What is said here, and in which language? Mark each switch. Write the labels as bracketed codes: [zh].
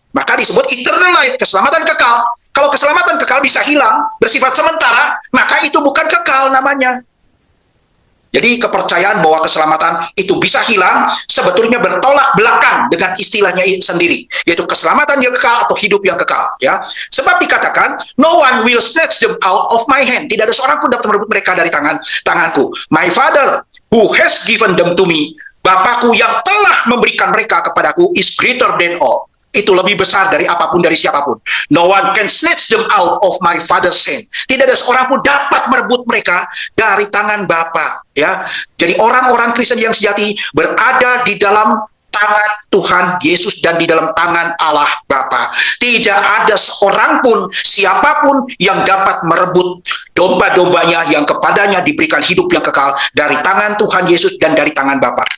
[id] Maka disebut eternal life, keselamatan kekal. Kalau keselamatan kekal bisa hilang, bersifat sementara, maka itu bukan kekal namanya. Jadi kepercayaan bahwa keselamatan itu bisa hilang sebetulnya bertolak belakang dengan istilahnya sendiri, yaitu keselamatan yang kekal atau hidup yang kekal. [en] Ya, sebab dikatakan no one will snatch them out of my hand. [id] Tidak ada seorang pun dapat merebut mereka dari tanganku. [en] My Father who has given them to me, [id] Bapakku yang telah memberikan mereka kepadaku, [en] is greater than all. [id] Itu lebih besar dari apapun, dari siapapun. [en] No one can snatch them out of my Father's hand. [id] Tidak ada seorang pun dapat merebut mereka dari tangan Bapa. Ya, jadi orang-orang Kristen yang sejati berada di dalam tangan Tuhan Yesus dan di dalam tangan Allah Bapa. Tidak ada seorang pun, siapapun yang dapat merebut domba-dombanya yang kepadanya diberikan hidup yang kekal dari tangan Tuhan Yesus dan dari tangan Bapa.